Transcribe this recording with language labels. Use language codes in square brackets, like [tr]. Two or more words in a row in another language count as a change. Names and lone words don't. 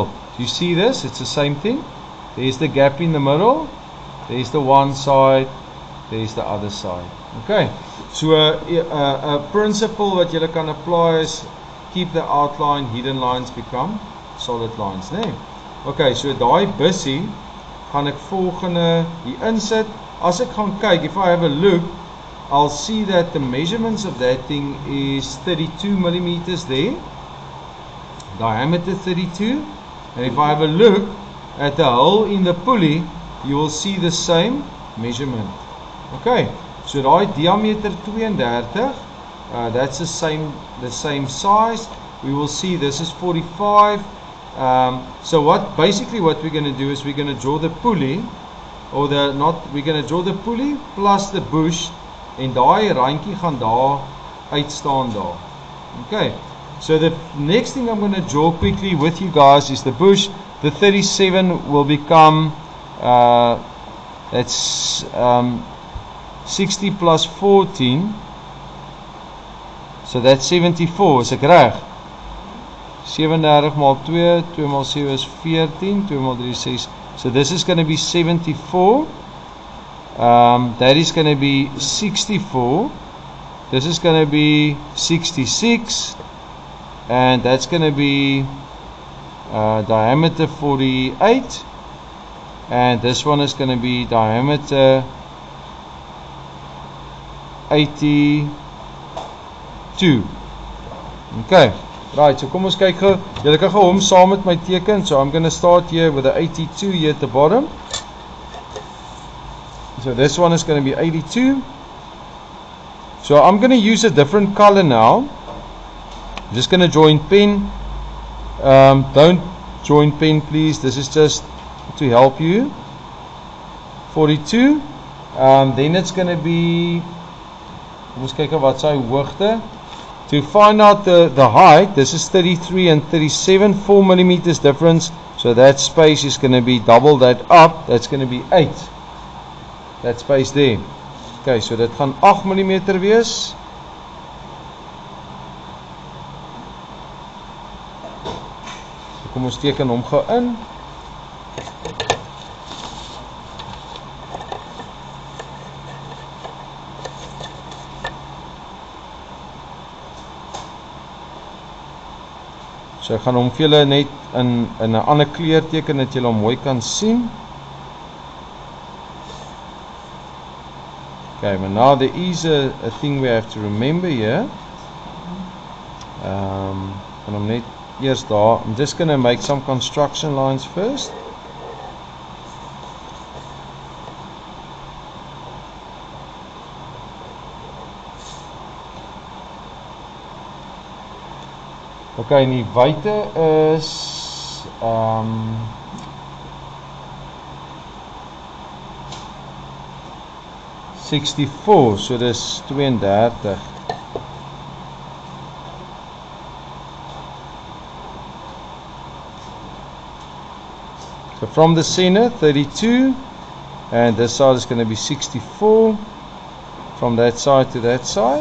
[en] Do you see this? It's the same thing. There's the gap in the middle, there's the one side, there's the other side. Okay, so a principle what you can apply is keep the outline, hidden lines become solid lines, nee? [af] Okay, so daai bussie gaan ek volgende hier insit. As ek gaan kyk, [en] if I have a look, I'll see that the measurements of that thing is 32 millimeters there, diameter 32, and if I have a look at the hole in the pulley, you will see the same measurement. [af] Okay, so daai diameter 32, [en] that's the same size. We will see this is 45. So basically what we're going to do is we're going to draw the pulley, we're going to draw the pulley plus the bush, [af] en daai randjie gaan daar uitstaan daar. [en] Okay, so the next thing I'm going to draw quickly with you guys is the bush. The 37 will become that's 60 plus 14, so that's 74, [af] is ek reg? 37 maal 2, 2 maal 7 is 14, 2 maal 3 is 6, [en] so this is going to be 74, that is going to be 64, this is going to be 66, and that's going to be diameter 48, and this one is going to be diameter 82. Okay, right, [af] so kom ons kyk gou. Julle kan gou hom saam met my teken. [en] So I'm going to start here with the 82 here at the bottom. So this one is going to be 82. So I'm going to use a different color now. I'm just going to join pen. Don't join pen, please. This is just to help you. 42. Then it's going to be, [af] kom ons kyk wat sy hoogte. [en] To find out the height, this is 33 and 37, 4 millimeters difference. So that space is going to be double that up. That's going to be 8. That space there. [af] Okay, so dit gaan 8 millimeter wees. So kom ons teken hom gou in. So ek gaan hom vir julle net in 'n ander kleur teken dat julle hom mooi kan sien. [en] Okay, but now there is a thing we have to remember here. And I'm [af] net eers daar. [en] I'm just going to make some construction lines first. [af] Okay, en die wyte is 64, so dis 32. [en] So from the center 32, and this side is going to be 64 from that side to that side.